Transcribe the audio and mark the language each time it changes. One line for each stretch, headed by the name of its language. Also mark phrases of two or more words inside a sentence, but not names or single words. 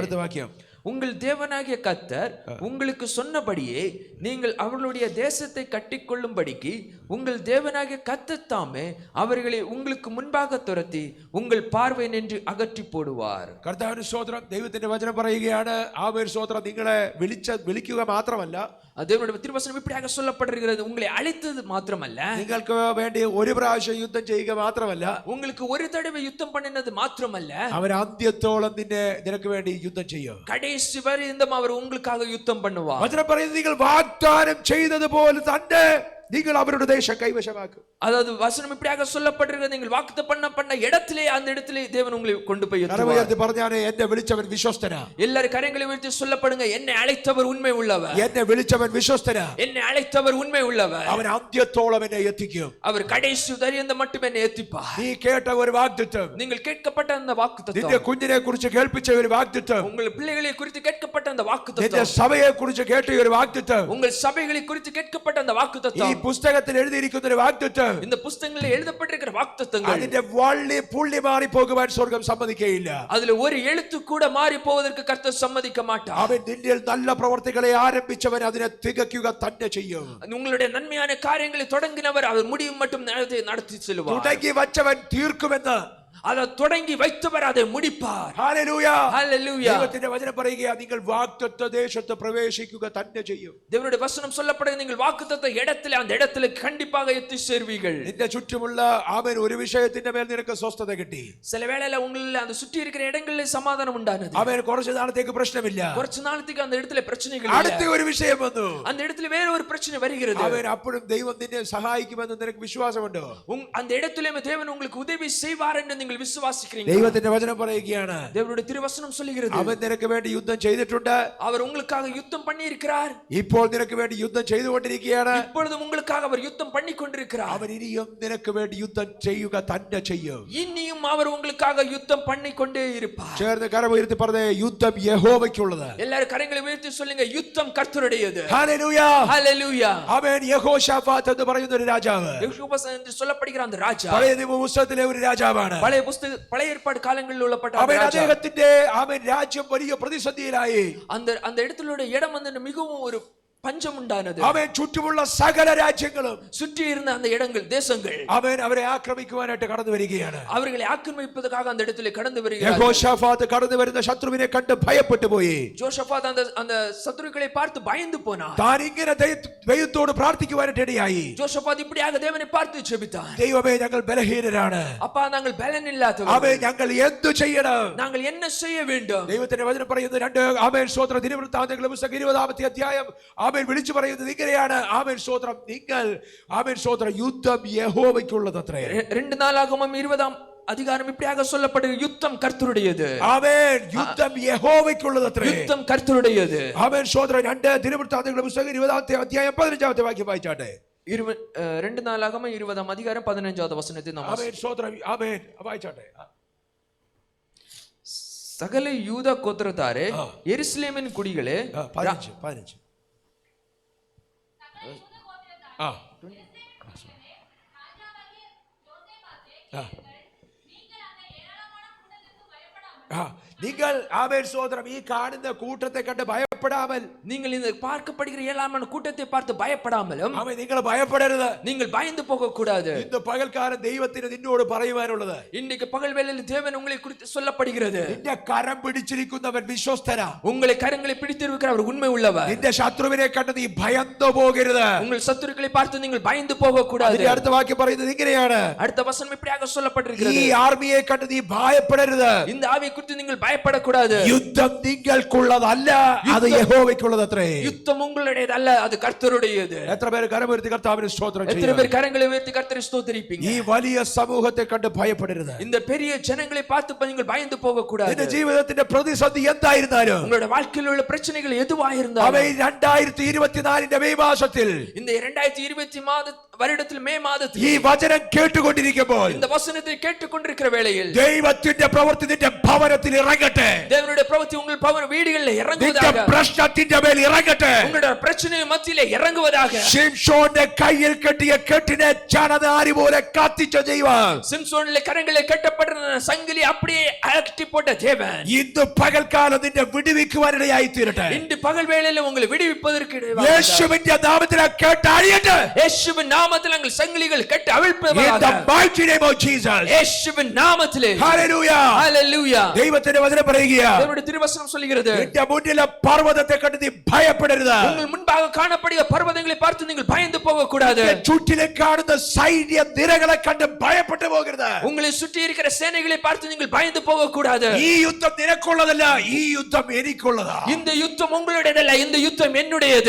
Malayalam: അടുത്ത വാക്യം,
Tamil: உங்கள் தேவனாகிய கர்த்தர் உங்களுக்கு சொன்னபடியே நீங்கள் அவர்களுடைய தேசத்தை கட்டிக்கொள்ளும்படிக்கு உங்கள் தேவனாகிய கர்த்தர் தாமே அவர்களை உங்களுக்கு முன்பாக துரத்தி உங்கள் பார்வை நின்று அகற்றி போடுவார்.
Malayalam: കർത്താവിന്റെ സ്തോത്രം. ദൈവത്തിന്റെ വചനം പറയുകയാണ്, ആമേൻ സ്തോത്രം, നിങ്ങളെ വിളിക്കുക മാത്രമല്ല,
Tamil: தேவனுடைய திருவசனம் இப்படியாக சொல்லப்படுகிறது, உங்களை அழைத்தது மாத்திரமல்ல,
Malayalam: നിങ്ങൾക്ക് വേണ്ടി ഒരു പ്രാവശ്യം യുദ്ധം ചെയ്യുക മാത്രമല്ല,
Tamil: உங்களுக்கு ஒரு தடவை யுத்தம் பண்ணினது மாத்திரமல்ல,
Malayalam: അവൻ അന്ത്യത്തോളം നിനക്ക് വേണ്ടി യുദ്ധം ചെയ്യും.
Tamil: கடைசி வரையும் அவர் உங்களுக்காக யுத்தம் பண்ணுவார்.
Malayalam: വചനം പറയുന്നത്, നിങ്ങൾ വാഗ്ദാനം ചെയ്തതുപോലെ തന്നെ നിങ്ങൾ അവരുടെ ദേശം കൈവശമാക്കും.
Tamil: அதாவது வசனம் இப்படியாக சொல்லப்படுகிறது, நீங்கள் வாக்குத்தத்தம் பண்ண இடத்திலே அந்த இடத்திலே தேவன் உங்களை கொண்டு போய்
Malayalam: കരമുയർത്തി പറഞ്ഞാണ്, എന്നെ വിളിച്ചവൻ വിശ്വസ്തനാ.
Tamil: எல்லாரும் கரங்களை உயர்த்தி சொல்லப்படுங்க, என்னை அழைத்தவர் உண்மை உள்ளவர்,
Malayalam: എന്നെ വിളിച്ചവൻ വിശ്വസ്തനാ,
Tamil: என்னை அழைத்தவர் உண்மை உள்ளவர்,
Malayalam: അവൻ അന്ത്യത്തോളം എന്നെ എത്തിക്കും.
Tamil: அவர் கடைசி வரையும் மட்டும் என்னை ஏத்திப்பார்.
Malayalam: നീ കേട്ട ഒരു വാഗ്ദത്തം,
Tamil: நீங்கள் கேட்கப்பட்ட அந்த
Malayalam: നിന്റെ
Tamil: வாக்குத்தத்தம்,
Malayalam: കുഞ്ഞിനെ കുറിച്ച് കേൾപ്പിച്ച ഒരു വാഗ്ദത്തം,
Tamil: உங்கள் பிள்ளைகளை குறித்து கேட்கப்பட்ட அந்த
Malayalam: നിന്റെ
Tamil: வாக்குத்தத்தம்,
Malayalam: സഭയെ കുറിച്ച് കേട്ട ഒരു വാഗ്ദത്തം,
Tamil: உங்கள் സഭைகளை குறித்து கேட்கப்பட்ட அந்த
Malayalam: ഈ
Tamil: வாக்குத்தத்தம்,
Malayalam: പുസ്തകത്തിൽ എഴുതിയിരിക്കുന്ന ഒരു വാഗ്ദത്തം,
Tamil: இந்த புத்தகங்களில் எழுதப்பட்டிருக்கிற வாக்குத்தத்தங்கள்,
Malayalam: അതിന്റെ വള്ളി പുള്ളി മാറി പോകുവാൻ സ്വർഗം സമ്മതിക്കുകയില്ല.
Tamil: அதுல ஒரு எழுத்து கூட மாறி போவதற்கு கர்த்தர் சம்மதிக்க மாட்டார்.
Malayalam: അവൻ നിന്നിൽ നല്ല പ്രവർത്തികളെ ആരംഭിച്ചവൻ അതിനെ തികയ്ക്കുക തന്നെ ചെയ്യും.
Tamil: உங்களுடைய நன்மையான காரியங்களை தொடங்கினவர் அவர் முடியும் மட்டும் நடத்தி செல்வார்.
Malayalam: തുടങ്ങി വച്ചവൻ തീർക്കുമെന്ന്,
Tamil: அதை தொடங்கி வைத்தவர் அதை முடிப்பார்.
Malayalam: ഹല്ലേലൂയ.
Tamil: ஹல்லேலூயா.
Malayalam: ദൈവത്തിന്റെ വചനം പറയുക, നിങ്ങൾ വാഗ്ദത്ത ദേശത്ത് പ്രവേശിക്കുക തന്നെ ചെയ്യും.
Tamil: தேவனுடைய வசனம் சொல்லப்படுகிறது, நீங்கள் வாக்குத்தத்த இடத்திலே அந்த இடத்திலே கண்டிப்பாக எத்தி சேர்வீர்கள்.
Malayalam: നിന്റെ ചുറ്റുമുള്ള ആമേൻ ഒരു വിഷയത്തിന്റെ മേൽ നിനക്ക് സ്വസ്ഥത കിട്ടി.
Tamil: சில வேளையில உங்களில் அந்த சுற்றி இருக்கிற இடங்களிலே சமாதானம் உண்டானது.
Malayalam: അവൻ കുറച്ച് നാളത്തേക്ക് പ്രശ്നമില്ല. കുറച്ച് നാളത്തേക്ക്
Tamil: அந்த இடத்திலே பிரச்சனைகள் இல்ல.
Malayalam: അടുത്ത ഒരു വിഷയം വന്നു,
Tamil: அந்த இடத்திலே வேற ஒரு பிரச்சனை வருகிறது.
Malayalam: അവൻ അപ്പോഴും ദൈവം നിന്നെ സഹായിക്കുമെന്ന് നിനക്ക് വിശ്വാസമുണ്ടോ?
Tamil: அந்த இடத்திலே தேவன் உங்களுக்கு உதவி செய்வார் என்று நீங்கள் விசுவாசிக்கிறீங்க?
Malayalam: ദൈവത്തിന്റെ വചനം പറയുകയാണ്,
Tamil: தேவனுடைய திருவசனம் சொல்லுகிறது,
Malayalam: അവൻ നിനക്ക് വേണ്ടി യുദ്ധം ചെയ്തിട്ടുണ്ട്,
Tamil: அவர் உங்களுக்காக யுத்தம் பண்ணி இருக்கிறார்,
Malayalam: ഇപ്പോൾ നിനക്ക് വേണ്ടി യുദ്ധം ചെയ്തുകൊണ്ടിരിക്കുകയാണ്,
Tamil: இப்பொழுதும் உங்களுக்காக அவர் யுத்தம் பண்ணி கொண்டிருக்கிறார்,
Malayalam: അവൻ ഇനിയും നിനക്ക് വേണ്ടി യുദ്ധം ചെയ്യുക തന്നെ ചെയ്യും.
Tamil: இன்னியும் அவர் உங்களுக்காக யுத்தம் பண்ணி கொண்டே இருப்பார்.
Malayalam: ചേർന്ന് കരമുയർത്തി പറഞ്ഞേ, യുദ്ധം യഹോവയ്ക്കുള്ളത്.
Tamil: எல்லாரும் കരங்களை ഉയർത്തി சொல்லுங்க, யுத்தம் கர்த்தருடையது.
Malayalam: ഹല്ലേലൂയ.
Tamil: ஹல்லேலூயா.
Malayalam: അവൻ യഹോശാഫാത്ത് എന്ന് പറയുന്ന ഒരു രാജാവ്,
Tamil: யெகோவா என்று சொல்லப்படுகிற அந்த ராஜா
Malayalam: പഴയ നിയമ പുസ്തകത്തിലെ ഒരു രാജാവാണ്.
Tamil: பழைய ஏற்பாடு காலங்களில் உள்ளப்பட்ட
Malayalam: അവൻ
Tamil: ராஜா.
Malayalam: അദ്ദേഹത്തിന്റെ അവൻ രാജ്യം വലിയ പ്രതിസന്ധിയിലായി.
Tamil: அந்த இடத்திலுடைய இடம் வந்து மிகவும் ஒரு பஞ்சம் உண்டானது.
Malayalam: അവൻ ചുറ്റുമുള്ള സകല രാജ്യങ്ങളും
Tamil: சுற்றி இருந்த அந்த இடங்கள் தேசங்கள்
Malayalam: അവൻ അവരെ ആക്രമിക്കുവാനായിട്ട് കടന്നു വരികയാണ്.
Tamil: அவர்களை ஆக்கிரமிப்பதற்காக அந்த இடத்திலே கடந்து வருகிறார்.
Malayalam: യഹോശാഫാത്ത് കടന്നു വരുന്ന ശത്രുവിനെ കണ്ട് ഭയപ്പെട്ടു പോയി.
Tamil: யோசபாத் அந்த சத்துருக்களை பார்த்து பயந்து போனார்.
Malayalam: താൻ ഇങ്ങനെ ദൈവത്തോട് പ്രാർത്ഥിക്കുവാനായിട്ട് ഇടയായി.
Tamil: யோசபாத் இப்படியாக தேவனை பார்த்து ஜெபித்தார்.
Malayalam: ദൈവമേ, ഞങ്ങൾ ബലഹീനരാണ്,
Tamil: அப்பா நாங்கள் பலன் இல்லாதவர்கள்,
Malayalam: അവൻ ഞങ്ങൾ എന്തു ചെയ്യണം?
Tamil: நாங்கள் என்ன செய்ய வேண்டும்?
Malayalam: ദൈവത്തിന്റെ വചനം പറയുന്നു, 2 ആമേൻ സ്തോത്രം, ദിനവൃത്താന്തങ്ങളുടെ പുസ്തകം 20-ാമത്തെ അധ്യായം ആമേൻ വിളിച്ചു പറയുന്നത് ഇങ്ങനെയാണ്. ആമേൻ സ്തോത്രം. നിങ്ങൾ ആമേൻ സ്തോത്രം യുദ്ധം യഹോവയ്ക്കുള്ളതത്രേ.
Tamil: 2 நாளாகமம் 20ஆம் அதிகாரம் இப்படியாக சொல்லப்படுகிறது, யுத்தம் கர்த்தருடையது.
Malayalam: ആമേൻ യുദ്ധം യഹോവയ്ക്കുള്ളതത്രേ.
Tamil: யுத்தம் கர்த்தருடையது.
Malayalam: ആമേൻ സ്തോത്രം. 2 ദിനവൃത്താന്തങ്ങളുടെ പുസ്തകം 20-ാമത്തെ അധ്യായം 15-ാമത്തെ വാക്യം വായിച്ചാട്ടെ.
Tamil: 2 நாளாகமம் 20ஆம் அதிகாரம் 15வது வசனத்தை நாம்
Malayalam: ആമേൻ സ്തോത്രം. ആമേൻ വായിച്ചാട്ടെ.
Tamil: சகல யூதா கோத்திரத்தாரே, எருசலேமின் குடிகளே,
Malayalam: 15 നിങ്ങൾ ആമേൻ സ്തോത്രം ഈ കാണുന്ന കൂട്ടത്തെ കണ്ട് ഭയപ്പെടാமல்,
Tamil: நீங்கள் இந்த பார்க்கப்படுகிற ஏழாமான கூட்டத்தை பார்த்து பயப்படாமலும்,
Malayalam: ആമേൻ നിങ്ങൾ ഭയപ്പെടരുത്.
Tamil: நீங்கள் பயந்து போக கூடாது.
Malayalam: ഇന്ന് പകൽക്കാലം ദൈവത്തിന് നിന്നോട് പറയുവാനുള്ളത്,
Tamil: இன்னைக்கு பகல் வேளையில் தேவன் உங்களை குறித்து சொல்லப்படுகிறது.
Malayalam: നിന്റെ കരം പിടിച്ചിരിക്കുന്നവൻ വിശ്വസ്തനാ.
Tamil: உங்களை கரங்களை பிடித்திருக்கிறவர் உண்மை உள்ளவர்.
Malayalam: നിന്റെ ശത്രുവിനെ കണ്ട് നീ ഭയന്നു പോകരുത്.
Tamil: உங்கள் சத்துருக்களை பார்த்து நீங்கள் பயந்து போக கூடாது.
Malayalam: അതിന്റെ അടുത്ത വാക്യം പറയുന്നത് ഇങ്ങനെയാണ്.
Tamil: அடுத்த வசனம் இப்படியாக
Malayalam: ഈ
Tamil: சொல்லப்பட்டிருக்கிறது,
Malayalam: ആർമിയെ കണ്ട് നീ ഭയപ്പെടരുത്.
Tamil: இந்த ஆவியை குறித்து நீங்கள் பயப்படக்கூடாது.
Malayalam: യുദ്ധം നിങ്ങൾക്കുള്ളതല്ല, അത് യഹോവയ്ക്കുള്ളതത്രേ.
Tamil: யுத்தம் உங்களுடையது அல்ல, அது கர்த்தருடையது.
Malayalam: എത്ര പേര് കരമുയർത്തി കർത്താവിനെ സ്തോത്രം
Tamil: எத்தனை
Malayalam: ചെയ്യും?
Tamil: பேர் கரங்களை உயர்த்தி கர்த்தரை ஸ்தோத்திரிப்பீங்க?
Malayalam: ഈ വലിയ സമൂഹത്തെ കണ്ട് ഭയപ്പെടരുത്.
Tamil: இந்த பெரிய ஜனங்களை பார்த்து நீங்கள் பயந்து போக கூடாது.
Malayalam: നിന്റെ ജീവിതത്തിന്റെ പ്രതിസന്ധി എന്തായിരുന്നാലും,
Tamil: உங்களுடைய வாழ்க்கையில் உள்ள பிரச்சனைகள் எதுவாக இருந்தாலும்,
Malayalam: അവ 2024 മെയ് മാസത്തിൽ
Tamil: இந்த 2020 வருடத்தில் மே மாதத்தில்
Malayalam: ഈ വചനം കേട്ടുകൊണ്ടിരിക്കുമ്പോൾ
Tamil: இந்த வசனத்தை கேட்டுக்கொண்டிருக்கிற வேளையில்
Malayalam: ദൈവത്തിന്റെ പ്രവൃത്തി നിന്റെ ഭവനത്തിൽ ഇറങ്ങട്ടെ.
Tamil: தேவனுடைய பிரவൃத்தி உங்கள் பவன வீடுகளில்
Malayalam: നിന്റെ
Tamil: இறங்குவதாக.
Malayalam: പ്രശ്നത്തിന്റെ മേൽ ഇറങ്ങട്ടെ.
Tamil: உங்களுடைய பிரச்சனை மத்தியிலே இறங்குவதாக.
Malayalam: ശിംശോന്റെ കയ്യിൽ കെട്ടിയ കെട്ടിനെ ചണനാരി പോലെ കത്തിച്ച ദൈവം,
Tamil: சிம்சோனிலே கரங்களிலே கட்டப்பட்டிருந்த சங்கிலி அப்படியே அகற்றி போட்ட தேவன்
Malayalam: ഇന്ന് പകൽക്കാലം നിന്നെ വിടുവിക്കുവാനിടയായി തീരട്ടെ.
Tamil: இன்று பகல் வேளையிலே உங்களை விடுவிப்பதற்கு
Malayalam: യേശുവിന്റെ നാമത്തിൽ കേട്ട് അഴിയട്ടെ.
Tamil: இயேசுவின் நாமத்தில் உங்கள் சங்கிலிகள் கட்டி
English: In the
Tamil: அவிழ்ப்பதாக.
English: mighty name of Jesus.
Tamil: இயேசுவின் நாமத்திலே.
English: Hallelujah.
Tamil: ஹalleluya.
Malayalam: ദൈവത്തിന്റെ വചനം പറയുകയാ,
Tamil: தேவனுடைய திருவசனம் சொல்கிறது,
Malayalam: നിന്റെ മുന്നിലെ പർവ്വതത്തെ കണ്ട് നീ ഭയപ്പെടരുത്.
Tamil: உங்கள் முன்பாக காணப்படுகிற பர்வதங்களை பார்த்து நீங்கள் பயந்து போக கூடாது.
Malayalam: ചുറ്റിലും കാണുന്ന സൈന്യ നിരകളെ കണ്ട് ഭയപ്പെട്ടു പോകരുത്.
Tamil: உங்களை சுற்றி இருக்கிற சேனைகளை பார்த்து நீங்கள் பயந்து போக கூடாது.
Malayalam: ഈ യുദ്ധം നിനക്കുള്ളതല്ല, ഈ യുദ്ധം എനിക്കുള്ളതാ.
Tamil: இந்த யுத்தம் உங்களுடையதல்ல, இந்த யுத்தம் என்னுடையது.